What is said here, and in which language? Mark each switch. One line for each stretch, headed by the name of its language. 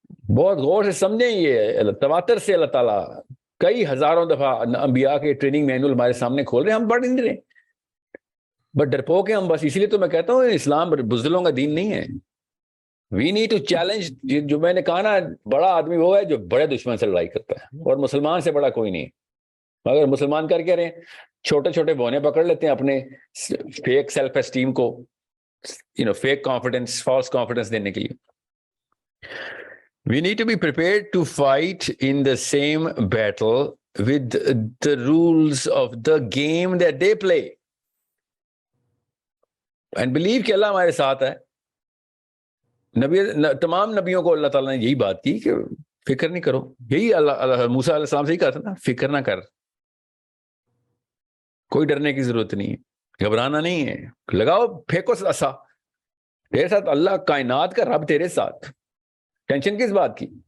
Urdu: بہت غور سے سمجھیں، یہ تواتر سے اللہ تعالیٰ کئی ہزاروں دفعہ انبیاء کے ٹریننگ مینول ہمارے سامنے کھول رہے ہیں، ہم پڑھ نہیں رہے، بٹ ڈرپوک ہیں ہم بس۔ اسی لیے تو میں کہتا ہوں اسلام بزدلوں کا دین نہیں ہے۔
English: We need to challenge،
Urdu: جو میں نے کہا نا، بڑا آدمی وہ ہے جو بڑے دشمن سے لڑائی کرتا ہے، اور مسلمان سے بڑا کوئی نہیں۔ مگر مسلمان کر کے رہے، چھوٹے چھوٹے بونے پکڑ لیتے ہیں اپنے فیک سیلف اسٹیم کو، فیک کانفیڈنس، فالس کانفیڈنس دینے کے لیے۔
English: We need to be prepared to fight in the same battle with the rules of the game that they play. And believe
Urdu: کہ اللہ ہمارے ساتھ ہے. تمام نبیوں کو اللہ تعالیٰ نے یہی بات کی کہ فکر نہیں کرو. یہی اللہ موسیٰ علیہ السلام سے ہی کہا تھا نا, فکر نہ کر, کوئی ڈرنے کی ضرورت نہیں ہے, گھبرانا نہیں ہے, لگاؤ پھینکو عصا, تیرے ساتھ اللہ کائنات کا رب تیرے ساتھ, ٹینشن کس بات کی.